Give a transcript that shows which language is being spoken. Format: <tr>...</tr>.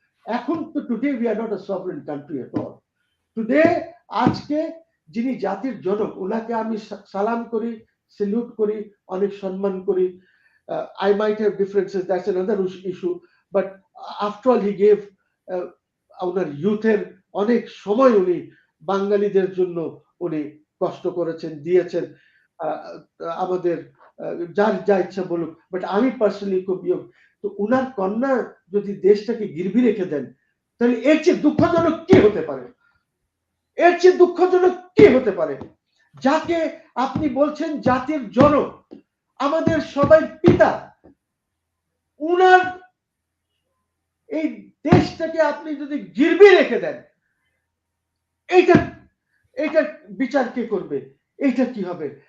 <bn>এখন তো</bn> <en>Today we are not a sovereign country at all.</en> <bn>Today আজকে যিনি জাতির জনক, ওনাকে আমি সালাম করি, সেলুট করি, অনেক সম্মান করি।</bn> <en>I might have differences, that's another issue, but after all he gave</en> <bn>ওনার ইউথের অনেক সময় উনি বাঙালিদের জন্য উনি কষ্ট করেছেন, দিয়েছেন। আমাদের যার যা ইচ্ছা বলুক, বাট আমি পার্সোনালি খুব তো উনার কন্যা যদি দেশটাকে গিরবি রেখে দেন, তাহলে এর চেয়ে দুঃখজনক কি হতে পারে? এর চেয়ে দুঃখজনক কি হতে পারে? যাকে আপনি বলছেন জাতির জনক, আমাদের সবাই পিতা, উনার এই দেশটাকে আপনি যদি গিরবি রেখে দেন, এইটা বিচার কে করবে? এইটা কি হবে?</bn>